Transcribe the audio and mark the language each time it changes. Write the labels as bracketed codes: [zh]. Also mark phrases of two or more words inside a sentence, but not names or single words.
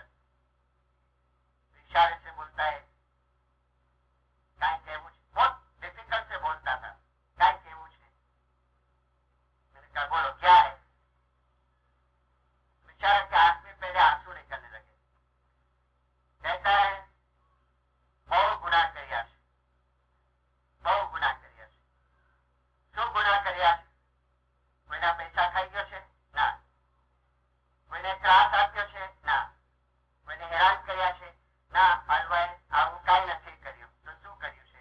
[ur] اشارے سے بولتا ہے بہت ڈفیکلٹ سے بولتا تھا، میں نے کہا بولو کیا ہے. بیچارے کے ہاتھ میں پہلے آنسو نکلنے لگے. کہتا ہے [gu] બહુ ગુનાહ કર્યા છે، બહુ ગુનાહ કર્યા છે. શું ગુનાહ કર્યા છે? કોઈના પૈસા ખાઈ ગયો છે? ના. કોઈને ત્રાસ આપ્યો છે? ના. કોઈને હેરાન કર્યા છે? ના. હલવાએ આવું કાંઈ નથી કર્યું. તો શું કર્યું છે?